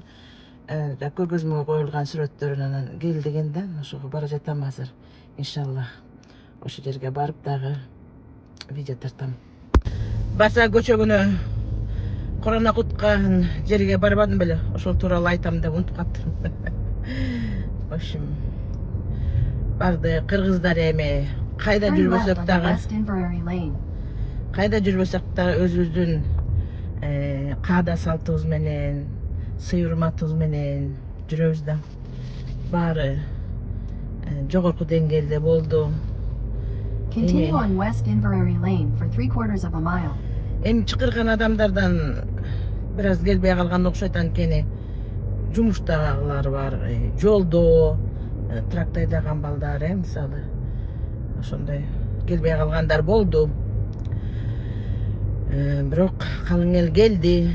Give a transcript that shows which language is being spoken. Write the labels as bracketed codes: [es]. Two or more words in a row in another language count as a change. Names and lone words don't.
[ky] Көргөзмөгө коюлган сүрөттөрүн анан кел деген да, ошого бара жатам азыр. Иншаллах ошол жерге барып дагы видео тартам. Баса көчөгүнө корона куткан жерге барбадым беле, ошол тууралуу айтам деп унутуп калыптырмын. [ru] В общем, [ky] барды кыргыздар кайда жүрбөсөк дагы өзүбүздүн каада салтыбыз менен, сый урматыбыз менен жүрөбүз да. Баары жогорку деңгээлде болду. [en] Continue on West Inverary Lane for 3/4 of a mile. [ky] Чыкырган адамдардан бир аз келбей калган окшойт, анткени жумуштагылар бар, жолдо тракт айдаган балдар, мисалы ошондой келбей калгандар болду. Бирок калың эл келди.